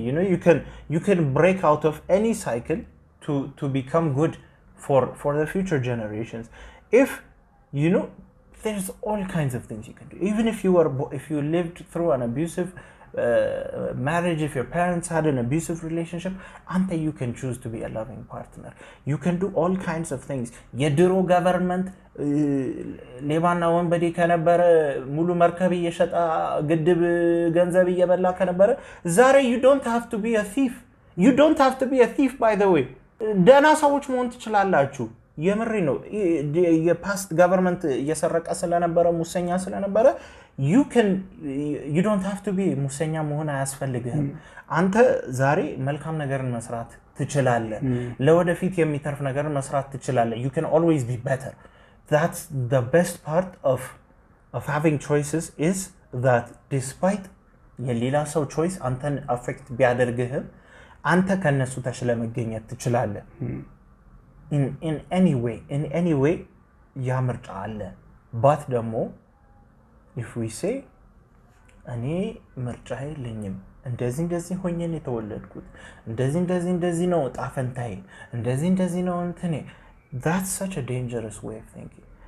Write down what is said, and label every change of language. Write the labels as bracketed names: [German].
[English] You know, you can break out of any cycle to become good for the future generations. If you know, there's all kinds of things you can do. Even if you lived through an abusive marriage, if your parents had an abusive relationship, ante you can choose to be a loving partner. You can do all kinds of things. [Amharic] የድሮ government ሌባና ወንበዴ ከነበረ ሙሉ መርከብ እየሸጣ ግድብ ገንዘብ እየበላ ከነበረ ዛሬ [English] you don't have to be a thief. You don't have to be a thief, by the way. [Amharic] ደህና ሰዎች መሆን ትችላላችሁ። የምሬ ነው። የፓስት government እየሰረቀ ስለነበረ ሙሰኛ ስለነበረ [English] you don't have to be [Amharic] ሙሰኛ መሆን አያስፈልግህም። አንተ ዛሬ መልካም ነገርን መስራት ትችላለህ። ለወደፊት የሚተርፍ ነገርን መስራት ትችላለህ። [English] You can always be better. That's the best part of having choices is that despite [Amharic] የሌላ ሰው [English] choice አንተን affect [Amharic] ቢያደርግህም አንተ ከነሱ ተሽለ መገኘት ትችላለህ። [English] in any way [Amharic] ያ ምርጫ አለ። [English] but ደግሞ if we say [Amharic] እኔ ምርጫ የለኝም እንደዚህ ሆኜ ነው የተወለድኩት እንደዚህ ነው ጣፈንታዬ እንደዚህ ነው እንትኔ [English] that's such a dangerous way of thinking.